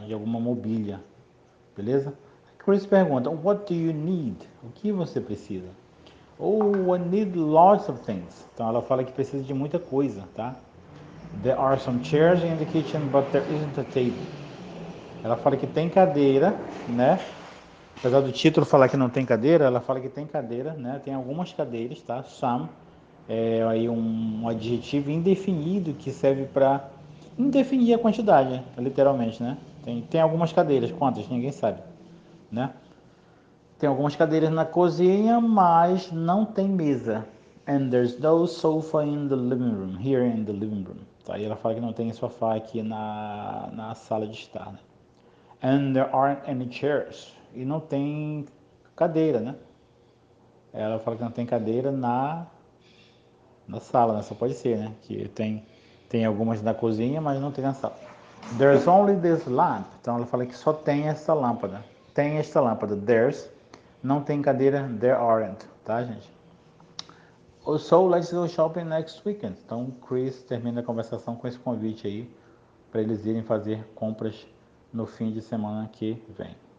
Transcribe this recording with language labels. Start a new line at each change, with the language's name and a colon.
Portuguese: De alguma mobília, beleza?
English: Chris pergunta, what do you need?
Portuguese: O que você precisa?
English: Oh, I need lots of things.
Portuguese: Então ela fala que precisa de muita coisa, tá?
English: There are some chairs in the kitchen, but there isn't a table.
Portuguese: Ela fala que tem cadeira, né? Apesar do título falar que não tem cadeira, ela fala que tem cadeira, né? Tem algumas cadeiras, tá? Some é aí um adjetivo indefinido que serve para indefinir a quantidade, literalmente, né? Tem algumas cadeiras, quantas? Ninguém sabe, né? Tem algumas cadeiras na cozinha, mas não tem mesa.
English: And there's no sofa in the living room, here in the living room.
Portuguese: Tá? E ela fala que não tem sofá aqui na sala de estar, né?
English: And there aren't any chairs.
Portuguese: E não tem cadeira, né? Ela fala que não tem cadeira na sala, né? Só pode ser, né? Que tem algumas na cozinha, mas não tem na sala.
English: There's only this lamp.
Portuguese: Então ela fala que só tem essa lâmpada. Tem esta lâmpada. There's. Não tem cadeira.
English: There aren't.
Portuguese: Tá, gente?
English: So let's go shopping next weekend.
Portuguese: Então Chris termina a conversação com esse convite aí para eles irem fazer compras no fim de semana que vem.